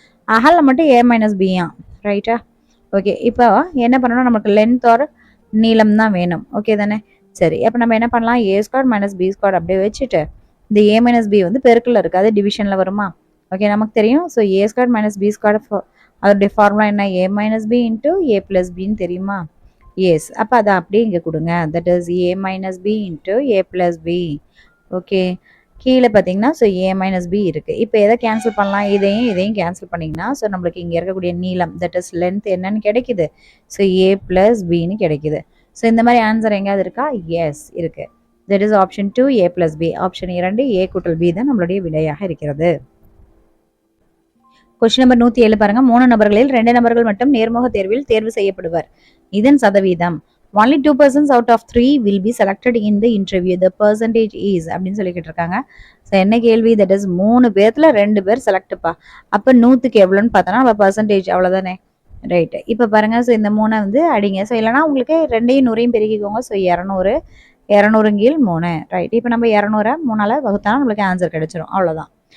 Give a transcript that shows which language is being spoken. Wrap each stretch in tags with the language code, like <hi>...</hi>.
<ta>அகலம் மட்டும் a - b ரைட்டா? ஓகே. இப்போ என்ன பண்ணணும், நமக்கு லென்த் ஆர் நீளம் தான் வேணும், ஓகே தானே. சரி, அப்போ நம்ம என்ன பண்ணலாம், a² - b² அப்படியே வச்சுட்டு இந்த a - b வந்து பெருக்கில் இருக்குது, அது டிவிஷனில் வருமா? ஓகே, நமக்கு தெரியும். ஸோ a² - b² அதோடைய ஃபார்முலா என்ன, a - b இன்ட்டு a + bன்னு தெரியுமா? எஸ். அப்போ அதை அப்படியே இங்கே கொடுங்க. That is a - b into a + b. Okay, கீழே பார்த்தீங்கன்னா ஸோ a - b இருக்குது. இப்போ எதை கேன்சல் பண்ணலாம், இதையும் கேன்சல் பண்ணிங்கன்னா ஸோ நம்மளுக்கு இங்கே இருக்கக்கூடிய நீளம் தட் இஸ் லென்த் என்னன்னு கிடைக்குது, ஸோ a + bன்னு கிடைக்குது. ஸோ இந்த மாதிரி ஆன்சர் எங்கேயாவது இருக்கா? எஸ் இருக்குது. That is option 2 a + b. Option 2 a = b தான் நம்மளுடைய விடையாக இருக்கிறது. கொஸ்டின் நம்பர் 107 பாருங்க. 3 நபர்களில் 2 நபர்கள் மட்டும் நேர்முக தேர்வில் தேர்வு செய்யப்படுவர். இதன் சதவீதம்</ta> <en>only 2 persons out of 3 will be selected in the interview. The percentage is</en> <ta>அப்படின்னு சொல்லிக்கிட்டு இருக்காங்க. ஸோ என்ன கேள்வி, தட் இஸ் 3 பேர்த்துல 2 பேர் செலக்ட்ப்பா. அப்போ 100க்கு எவ்வளோன்னு பார்த்தோன்னா நம்ம பர்சன்டேஜ் அவ்வளோதானே. ரைட்டு. இப்போ பாருங்க, ஸோ இந்த 3 வந்து அடிங்க. ஸோ இல்லைனா உங்களுக்கு 2யும் 100யும் பெருக்கிக்கோங்க. So 200 200 × 3 right. இப்போ நம்ம 200 3ஆல் வகுத்தா நம்மளுக்கு ஆன்சர் கிடைச்சிரும், அவ்வளோதான்.</ta>